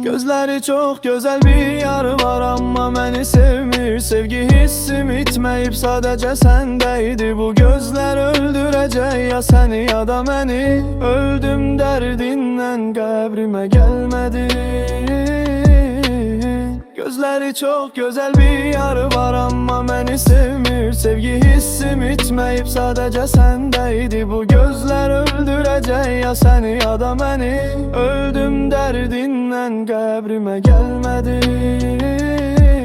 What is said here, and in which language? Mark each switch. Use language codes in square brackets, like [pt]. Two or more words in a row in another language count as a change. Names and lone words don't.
[az] Gözləri çox gözəl bir yarı var amma məni sevmir. Sevgi hissim itməyib sadəcə səndəydi. Bu gözlər öldürəcək ya səni ya da məni. Öldüm derdindən qəbrimə gəlmədin. [tr] Gözleri çok güzel bir yarı var ama beni sevmir. Sevgi hissim itmeyip sadece sendeydi. Bu gözler öldürecek ya seni ya da beni. Öldüm derdinden kabrime gelmedi.